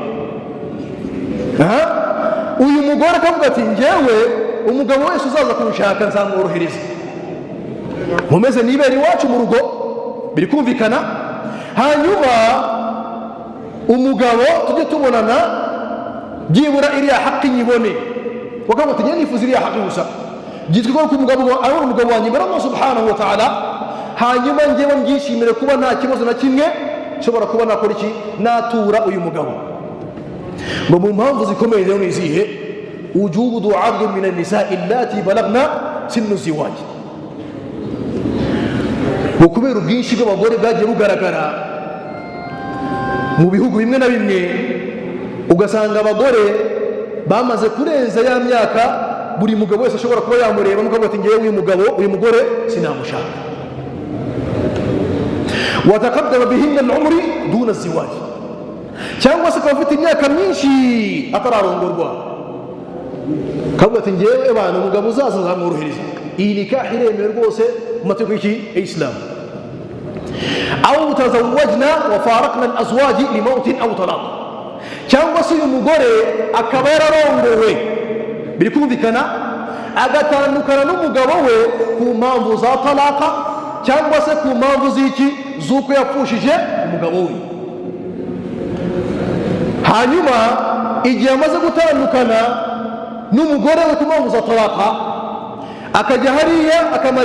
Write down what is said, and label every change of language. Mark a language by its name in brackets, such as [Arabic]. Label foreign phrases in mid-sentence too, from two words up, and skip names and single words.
[Kinyarwanda] Uyu mugore akavuga ati ngewe umugabo wese uzaza kunshaka nzamworohereza, mumeze nibera iwacu mu rugo. Biri kumvikana? Hanyuma umugabo tujye tubonana byibura iriya haki nyibone, wakavuga ati nifuza iriya haki gusa, byitwa ko umugabo ari umugabo wanjye imbere Allah [Arabic] سبحانه وتعالى, [Kinyarwanda] hanyuma ngewe mbyishimire kuba nta kibazo na kimwe nshobora kuba nakora iki? Natura uyu mugabo. Ngo mu mpamvu zikomeye rero ni izihe? [Arabic] وجود عدد من النساء اللاتي بلغن سن الزواج. [Kinyarwanda] Kubera ubwinshi bw'abagore bwagiye bugaragara mu bihugu bimwe na bimwe, ugasanga abagore bamaze kurenza ya myaka buri mugabo wese ashobora kuba yamureba mukavuga ati ngewe uyu mugabo, uyu mugore sinamushaka. [Arabic] وتقدم بهن العمر دون زواج, [Kinyarwanda] cyangwa se akaba afite imyaka myinshi atararongorwa, kavuga ati ngewe abantu umugabo uzaza nzamworohereza. Iyi nikahi iremewe rwose mu mategeko y'Islam. [Arabic] أو تزوجن وفارقن الأزواج لموت أو طلاق, [Kinyarwanda] cyangwa se uyu mugore akaba yararongowe, biri kumvikana, agatandukana n'umugabo we ku mpamvu za talaka, cyangwa se ku mpamvu z'iki? Z'uko yapfushije umugabo we. Hanyuma igihe amaze gutandukana n'umugore we ku mpamvu za talaka, akajya hariya akamara